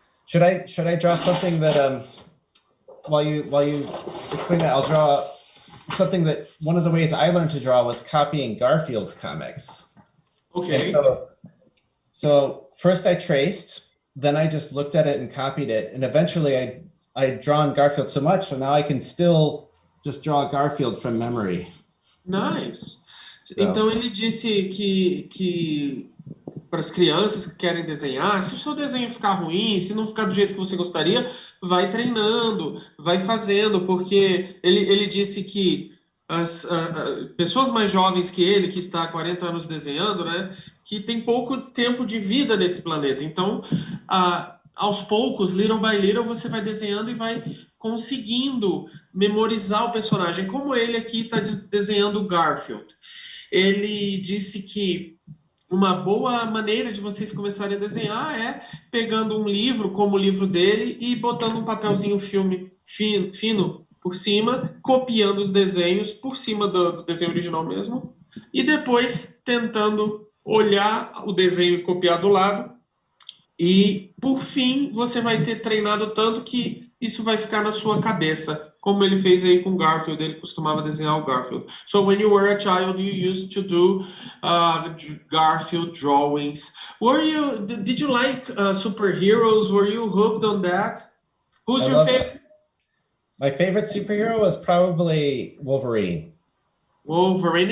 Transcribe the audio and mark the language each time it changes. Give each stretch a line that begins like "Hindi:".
English: Should I draw something that while you explain that, I'll draw something that one of the ways I learned to draw was copying Garfield comics. Okay. So first I traced, then I just looked at it and copied it, and eventually I'd drawn Garfield so much, so now I can still just draw Garfield from memory. Nice. So.
Portuguese: Então ele disse que para as crianças que querem desenhar, se o seu desenho ficar ruim, se não ficar do jeito que você gostaria, vai treinando, vai fazendo, porque ele disse que as pessoas mais jovens que ele, que está há 40 anos desenhando, né, que tem pouco tempo de vida nesse planeta. Então, aos poucos,
English: little by little,
Portuguese: você vai desenhando e vai conseguindo memorizar o personagem, como ele aqui está desenhando o Garfield. Ele disse que uma boa maneira de vocês começarem a desenhar é pegando um livro, como o livro dele, e botando um papelzinho fino por cima, copiando os desenhos por cima do desenho original mesmo, e depois tentando olhar o desenho e copiar do lado. E, por fim, você vai ter treinado tanto que isso vai ficar na sua cabeça, como ele fez aí com o Garfield. Ele costumava desenhar o Garfield.
English: So, when you were a child, you used to do Garfield drawings. Did you like superheroes? Were you hooked on that? Who's your favorite? My favorite superhero was probably Wolverine. Wolverine.